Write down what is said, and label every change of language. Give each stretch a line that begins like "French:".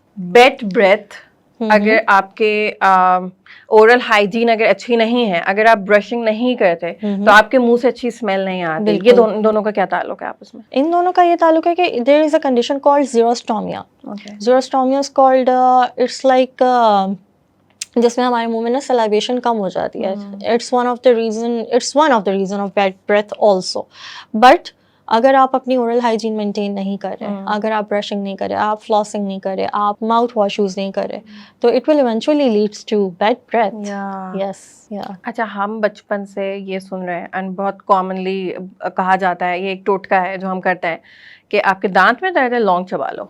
Urdu: Bat breath, اگر آپ کے اورل ہائیجین اگر اچھی نہیں ہے, اگر آپ برشنگ نہیں کرتے تو آپ کے منہ سے اچھی اسمیل نہیں آتی. یہ دونوں کا کیا تعلق ہے آپس میں؟ ان دونوں کا یہ تعلق ہے کہ
English: There is a condition called xerostomia. Xerostomia is called, it's like
Urdu: جس میں ہمارے منہ میں نا سلائیویشن کم ہو جاتی ہے.
English: It's one of the reason of bad breath also.
Urdu: But اگر آپ اپنی اورل ہائیجین مینٹین نہیں کر رہے, اگر آپ برشنگ نہیں کر رہے, آپ فلاسنگ نہیں کر رہے, آپ ماؤتھ واش یوز نہیں کر رہے, تو
English: It will eventually leads to bad breath. Yes.
Urdu: اچھا, ہم بچپن سے یہ سن رہے ہیں اینڈ بہت کامنلی کہا جاتا ہے, یہ ایک ٹوٹکا ہے جو ہم کرتے ہیں کہ آپ کے دانت میں درد ہے, لونگ چبا لو.